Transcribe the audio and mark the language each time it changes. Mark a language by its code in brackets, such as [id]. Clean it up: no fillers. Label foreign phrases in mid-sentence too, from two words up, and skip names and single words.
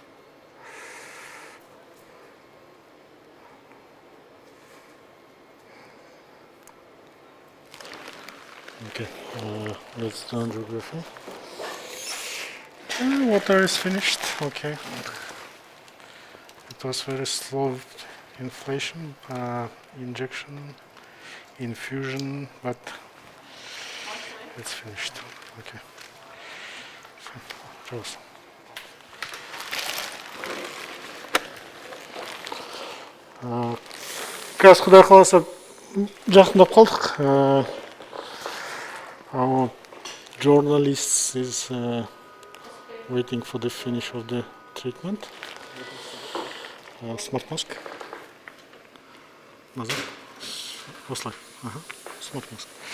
[en] Okay, let's do angiography. Water is finished. Okay. It was very slow inflation, injection, infusion, but it's finished. Okay. Пожалуйста. [kk] Қазір Құдай қаласа жақындап қалдық. [en] Our journalist is waiting for the finish of the treatment. Smart mask. Назад. Осылай. Smart mask.